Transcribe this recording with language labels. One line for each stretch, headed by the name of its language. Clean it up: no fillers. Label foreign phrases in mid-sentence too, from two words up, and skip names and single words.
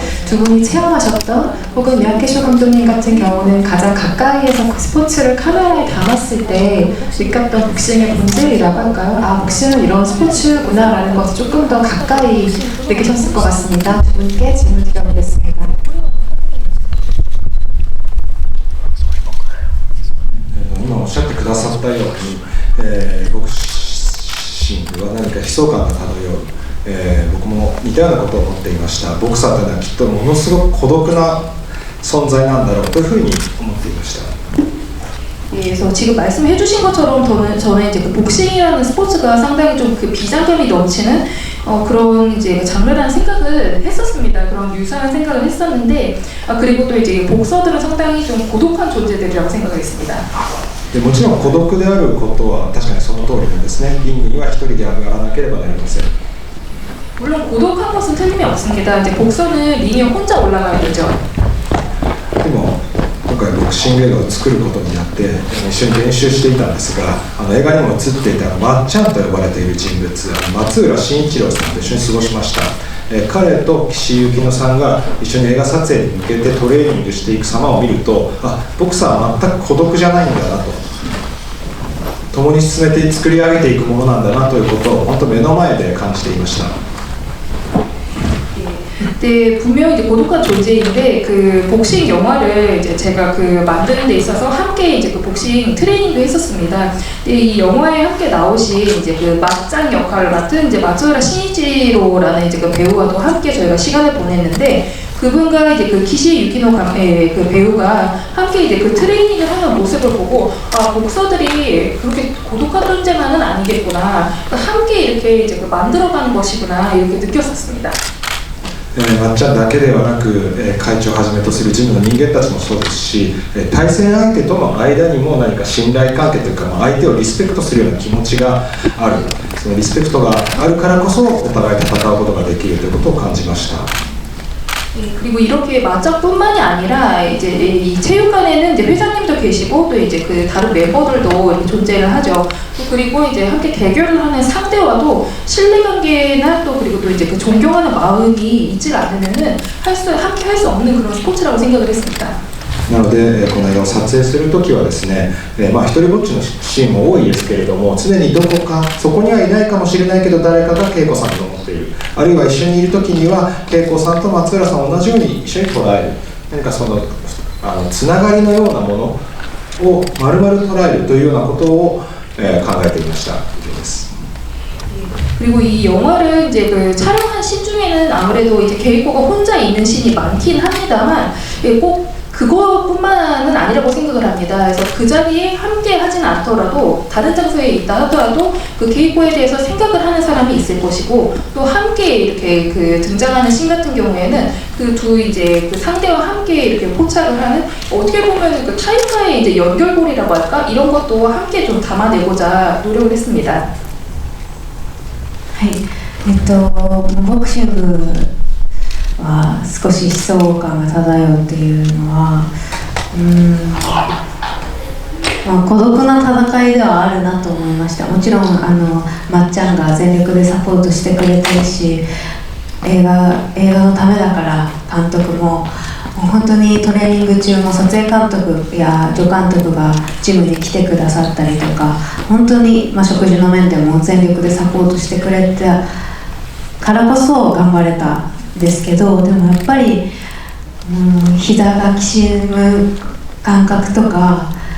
Korean: 두 분이 체험하셨던 혹은 미야케쇼 감독님 같은 경우는 가장 가까이에서 그 스포츠를 카메라에 담았을 때 느꼈던 복싱의 본질이라고 할까요? 아, 복싱은 이런 스포츠구나라는 것을 조금 더 가까이 느끼셨을 것 같습니다. 두 분께 질문 드려보겠습니다.
Japanese: 今おっしゃってくださったように、ボクシングは何か悲壮感が漂う、僕も似たようなことを思っていました。ボクサーというのはきっとものすごく孤独な存在なんだろうというふうに思っていました。
Korean: 예, 그래서 지금 말씀해주신 것처럼 저는 이제 그 복싱이라는 스포츠가 상당히 좀 그 비장감이 넘치는 그런 이제 장르라는 생각을 했었습니다. 그런 유사한 생각을 했었는데 그리고 또 이제 복서들은 상당히 좀 고독한 존재들이라고 생각을 했습니다.
Japanese: もちろん孤独であることは確かにその通りなんですね。リングには一人で上がらなければなりません。
Korean: 물론 고독한 것은 틀림이 없습니다. 이제 복서는 링에 혼자 올라가야 되죠.
Japanese: でも今回ボクシング映画を作ることになって一緒に練習していたんですが、映画にも映っていたまっちゃんと呼ばれている人物、松浦慎一郎さんと一緒に過ごしました。彼と岸由紀乃さんが一緒に映画撮影に向けてトレーニングしていく様を見ると、あ、ボクサーは全く孤独じゃないんだなと、共に進めて作り上げていくものなんだなということを本当目の前で感じていました。
Korean: 근데 분명히 이제 고독한 존재인데 그 복싱 영화를 이제 제가 그 만드는 데 있어서 함께 이제 그 복싱 트레이닝도 했었습니다. 근데 이 영화에 함께 나오신 이제 그 맞짱 역할을 맡은 이제 마츠우라 신이지로라는 이제 그 배우와도 함께 저희가 시간을 보냈는데 그분과 이제 그 키시 유키노 그 배우가 함께 이제 그 트레이닝을 하는 모습을 보고 아 복서들이 그렇게 고독한 존재만은 아니겠구나 함께 이렇게 이제 그 만들어가는 것이구나 이렇게 느꼈었습니다.
Japanese: まっちゃんだけではなく、会長をはじめとするジムの人間たちもそうですし、対戦相手との間にも何か信頼関係というか、相手をリスペクトするような気持ちがある、そのリスペクトがあるからこそお互い戦うことができるということを感じました。
Korean: 그리고 이렇게 맞짱뿐만이 아니라 이제 이 체육관에는 이제 회장님도 계시고 또 이제 그 다른 멤버들도 이렇게 존재를 하죠. 또 그리고 이제 함께 대결을 하는 상대와도 신뢰관계나 또 그리고 또 이제 그 존경하는 마음이 있지 않으면은 함께 할 수 없는 그런 스포츠라고 생각을 했습니다.
Japanese: なので、この映画を撮影するときはですね、一人ぼっちのシーンも多いですけれども、常にどこか、そこにはいないかもしれないけど、誰かが恵子さんと思っている、あるいは一緒にいるときには、恵子さんと松浦さんを同じように一緒に捉える、何かそのつながりのようなものを丸々捉えるというようなことを、考えていました。以上です。
Korean: 그리고 이 영화를 이제 그 촬영한 씬 중에는 아무래도 이제 케이코가 혼자 있는 씬이 많긴 합니다만 꼭 그것뿐만은 아니라고 생각을 합니다. 그래서 그 자리에 함께 하진 않더라도 다른 장소에 있다 하더라도 그 케이코에 대해서 생각을 하는 사람이 있을 것이고 또 함께 이렇게 그 등장하는 씬 같은 경우에는 그 두 이제 그 상대와 함께 이렇게 포착을 하는 어떻게 보면 그 타이파의 이제 연결고리라고 할까 이런 것도 함께 좀 담아내고자 노력을 했습니다.
Japanese: はい、ボクシングは少し悲壮感が漂うっていうのは、孤独な戦いではあるなと思いました。もちろんまっちゃんが全力でサポートしてくれてるし、映画のためだから監督も本当にトレーニング中も撮影監督や助監督がジムに来てくださったりとか本当に、食事の面でも全力でサポートしてくれたからこそ頑張れたんですけどでもやっぱり、膝がきしむ感覚とか、